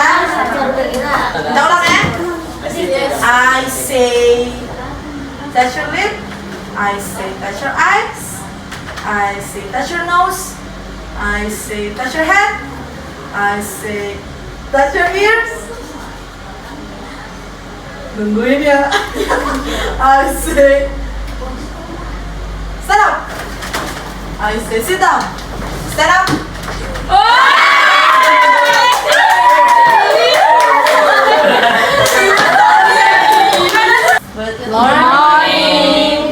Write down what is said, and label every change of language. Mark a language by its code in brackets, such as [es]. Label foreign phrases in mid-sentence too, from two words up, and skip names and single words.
[id] Kita ulang ya. [en] I say touch your lip. I say touch your eyes. I say touch your nose. I say touch your head. I say touch your ears. [id] Nungguin ya. [en] I say stand up. I say sit down. Stand up. Good morning.